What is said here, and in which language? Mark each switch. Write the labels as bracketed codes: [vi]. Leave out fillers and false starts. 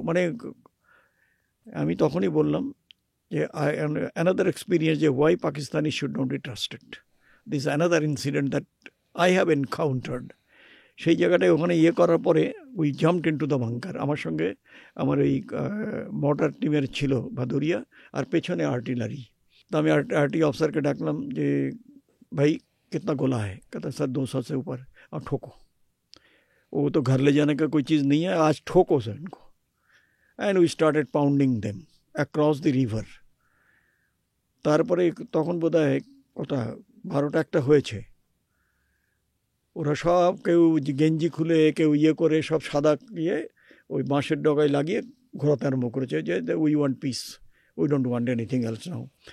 [bn] মানে আমি তখনই বললাম যে [en] another experience যে why Pakistani should not be trusted. This is another incident that I have encountered. [bn] সেই জায়গাটায় ওখানে করার পরে [en] We jumped into the bunker. [bn] আমার সঙ্গে আমার এই মর্টার টিমের ছিল ভাদুরিয়া, আর পেছনে আর্টিলারি। [hi] तो [bn] আমি [hi] आरटी ऑफिसर के डाकलम जे भाई कितना गोला है, कहता सर 200 से ऊपर, और ठोको। वो तो घर ले जाने का कोई चीज़ नहीं है, आज ठोको सर इनको। [en] And we started pounding them across the river. [bn] তারপরে তখন বোধহয় কটা 12টা একটা হয়েছে, ওরা সব কেউ গেঞ্জি খুলে কেউ করে সব সাদা ওই বাঁশের ডগায় লাগিয়ে ঘোরাতে আরম্ভ করেছে যে [en] We want peace, we don't want anything else now.